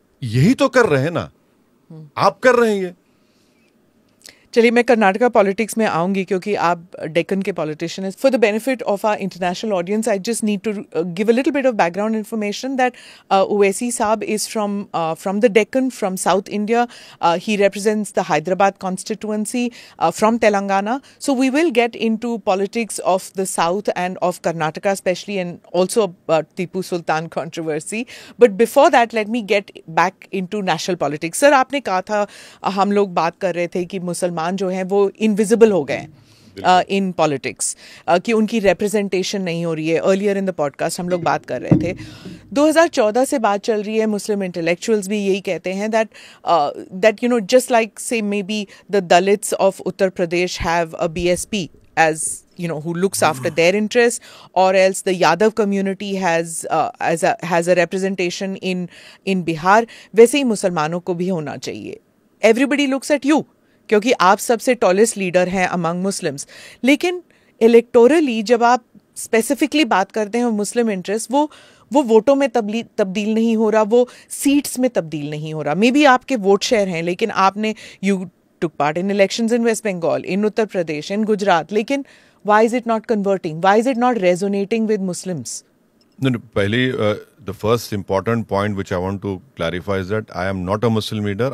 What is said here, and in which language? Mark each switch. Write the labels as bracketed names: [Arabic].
[Hindi] यही तो कर रहे हैं ना, आप कर रहे हैं ये। चलिए, मैं कर्नाटका पॉलिटिक्स में आऊंगी क्योंकि आप डेक्कन के पॉलिटिशियन हैं। [English] For the benefit of our international audience, I just need to give a little bit of background information that Owaisi sahab is from the Deccan, from south India. He represents the Hyderabad constituency from Telangana. So we will get into politics of the south and of Karnataka especially, and also about Tipu Sultan controversy. But before that, let me get back into national politics. [Hindi] Sir, आपने कहा था, हम लोग बात कर रहे थे कि मुसलमान जो हैं वो [English] invisible [Hindi] हो गए [English] in politics, [Hindi] कि उनकी रिप्रेजेंटेशन नहीं हो रही है। [English] earlier in the podcast [Hindi] हम लोग बात कर रहे थे, 2014 से बात चल रही है। मुस्लिम इंटेलेक्चुअल्स भी यही कहते हैं [English] that just like say may be the Dalits of Uttar Pradesh have a BSP as who looks after their interests, or else the Yadav community has a representation in Bihar, [Hindi] वैसे ही मुसलमानों को भी होना चाहिए। [English] Everybody looks at you [Hindi] क्योंकि आप सबसे टॉलेस्ट लीडर हैं अमंग मुस्लिम्स। लेकिन इलेक्टोरली जब आप स्पेसिफिकली बात करते हैं मुस्लिम इंटरेस्ट, वो वोटों में तब्दील नहीं हो रहा, वो सीट्स में तब्दील नहीं हो रहा। [English] may be [Hindi] आपके वोट शेयर हैं, लेकिन आपने [English] You took part in elections in West Bengal, in Uttar Pradesh, in Gujarat. लेकिन why is it not converting? Why is it not resonating with Muslims? No, pehli, the first important point which I want to clarify is that I am not a Muslim leader.